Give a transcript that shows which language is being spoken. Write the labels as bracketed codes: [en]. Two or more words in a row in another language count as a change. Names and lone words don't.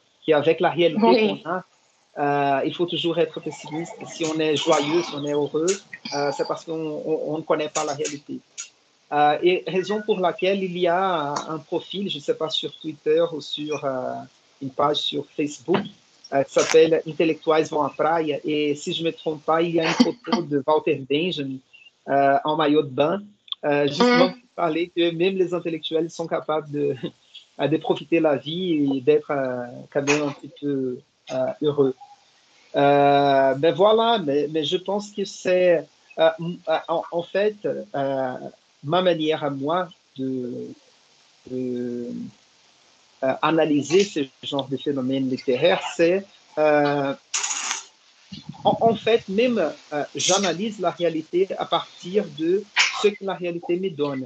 [fr] Qu'avec la réalité qu'on a, il faut toujours être pessimiste. Si on est joyeux, si on est heureux, c'est parce qu'on ne connaît pas la réalité. Et raison pour laquelle il y a un profil, je ne sais pas, sur Twitter ou sur une page sur Facebook, qui s'appelle Intelectuais vão à praia. Et si je ne me trompe pas, il y a une photo de Walter Benjamin en maillot de bain, justement pour parler que même les intellectuels sont capables de profiter de la vie et d'être quand même un petit peu heureux. Ben voilà, mais je pense que c'est en fait ma manière à moi de analyser ce genre de phénomène littéraire, c'est en fait même j'analyse la réalité à partir de ce que la réalité me donne.